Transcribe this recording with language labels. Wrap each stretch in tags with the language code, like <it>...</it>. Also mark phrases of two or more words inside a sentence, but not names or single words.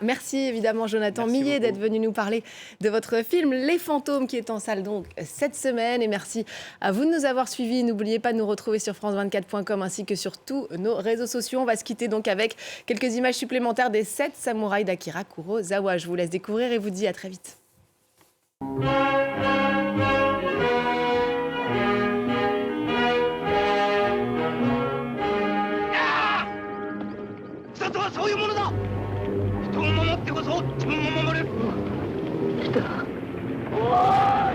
<fr>Merci évidemment Jonathan Millet d'être venu nous parler de votre film Les Fantômes, qui est en salle donc cette semaine. Et merci à vous de nous avoir suivis. N'oubliez pas de nous retrouver sur france24.com ainsi que sur tous nos réseaux sociaux. On va se quitter donc avec quelques images supplémentaires des 7 samouraïs d'Akira Kurosawa. Je vous laisse découvrir et vous dis à très vite.</fr> <ja>人はそういうものだ。人を守ってこそ自分を守れる。人。</ja>